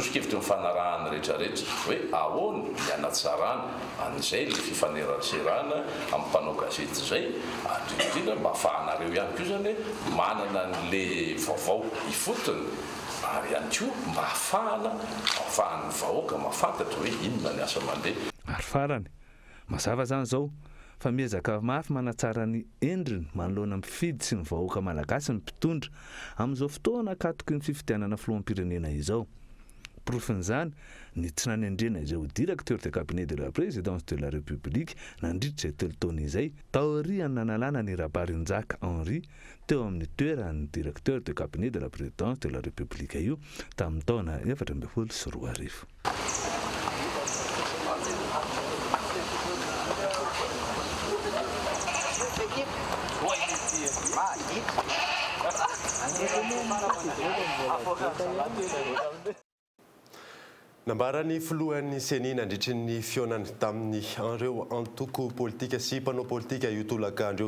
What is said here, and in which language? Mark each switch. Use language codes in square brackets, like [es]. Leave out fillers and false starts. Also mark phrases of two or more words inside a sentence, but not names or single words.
[mg] Sosikevitra mifanarahana rehetrarehetra hoe ahoana mianatsarana an'izay le fifaneraserana amin'ny mpanao gazety zay indrindra mba ahafahanareo ihany koa zany manana n'le vaovao ifotony ary ihany koa mba ahafahan'ny vahoaka mahafantatra hoe inona ny asa mandeha. Ary farany mazava zany zao fa miezaka mafy manatsara ny endriny manoloana mifidy sy ny vahoaka malagasy ny mpitondra amin'izao fotoana akatoky ny fifidianana filoham-pirenena izao. Profin'izany ny tsy nanendrena izay ho [fr] directeur de cabinet de la présidence de la République [mg] nandritra izay telo taona izay taoriany nanalana ny Rabarinjaka Henri teo amin'ny toeran'ny [fr] directeur de cabinet de la présidence de la République [mg] io tamin'ny taona 2012. Nambarany filohan'ny seni nandritry ny fionany tamin'ny an'ireo antoko politika sy mpanao politika iotolaka andreo